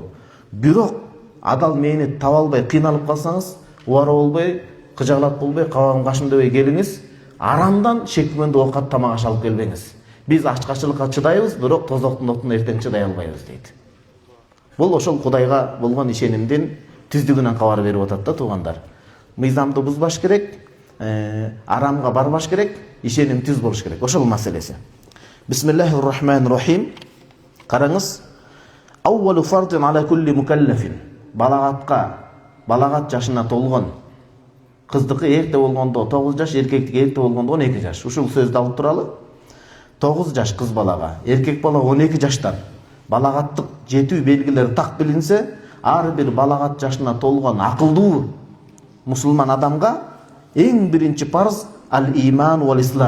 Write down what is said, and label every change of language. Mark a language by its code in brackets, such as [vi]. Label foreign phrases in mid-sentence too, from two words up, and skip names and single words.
[ky] Бирок адал мээнет таба албай кыйналып калсаңыз, убара болбой, кыжаалат болбой, кабагым кашым дебей келиңиз, арамдан шекмендүү оокат тамак аш алып келбеңиз. Биз ачкачылыкка чыдайбыз, бирок тозоктун отуна эртең чыдай албайбыз дейт. Бул ошол Кудайга болгон ишенимдин түздүгүнөн кабар берип атат да, туугандар. Мыйзамды бузбаш керек, арамга барбаш керек, ишеним түз болуш керек. Ошол маселеси. [ar] بسم الله الرحمن الرحيم. [ky] Караңыз. [ar] أول فرض على كل مكلف. [ky] Балагат жашына толгон. Кыздыкы эрте болгондо 9 жаш, эркектики эрте болгондо 12 жаш. Ушул сөздү алып туралы. 9 жаш кыз балага, эркек бала 12 жаштан балагаттык жетүү белгилери так билинсе, ар бир балагат жашына толгон акылдуу мусулман адамга эң биринчи парыз [ar] الإيمان والإسلام.